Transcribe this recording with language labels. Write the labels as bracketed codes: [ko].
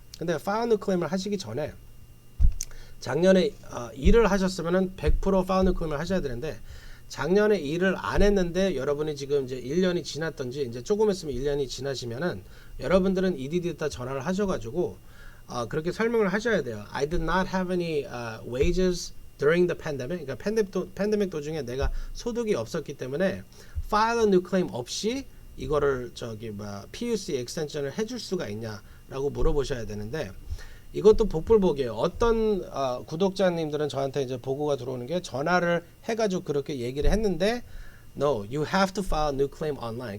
[ko] 근데 file new claim을 하시기 전에 작년에 일을 하셨으면은 100% file new claim을 하셔야 되는데 작년에 일을 안 했는데 여러분이 지금 이제 1년이 지났던지 이제 조금 있으면 1년이 지나시면은 여러분들은 EDD에다 전화를 하셔가지고 그렇게 설명을 하셔야 돼요. [en] I did not have any wages during the pandemic. [ko] 그러니까 팬데믹 도중에 내가 소득이 없었기 때문에 file a new claim 없이 이거를 PUC extension을 해줄 수가 있냐라고 물어보셔야 되는데 이것도 복불복이에요. 어떤 구독자님들은 저한테 이제 보고가 들어오는 게 전화를 해가지고 그렇게 얘기를 했는데 [en] No, you have to file a new claim online.